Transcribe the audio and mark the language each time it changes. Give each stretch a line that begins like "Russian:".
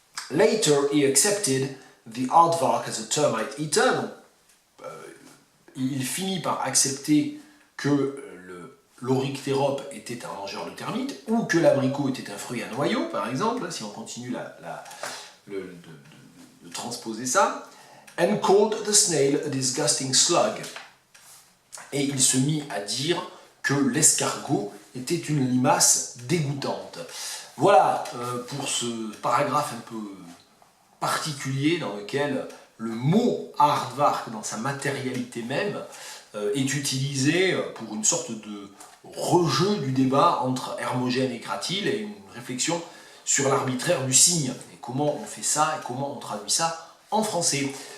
English: Later he accepted the aardvark as a termite eater.
French: Donc, il finit par accepter que l'oryctérope était un mangeur de termites, ou que l'abricot était un fruit à noyau, par exemple, si on continue de transposer ça.
English: And called the snail a disgusting slug.
French: Et il se mit à dire que l'escargot était une limace dégoûtante. Voilà pour ce paragraphe un peu particulier dans lequel le mot aardvark, dans sa matérialité même, est utilisé pour une sorte de rejeu du débat entre Hermogène et Cratyle et une réflexion sur l'arbitraire du signe et comment on fait ça et comment on traduit ça en français.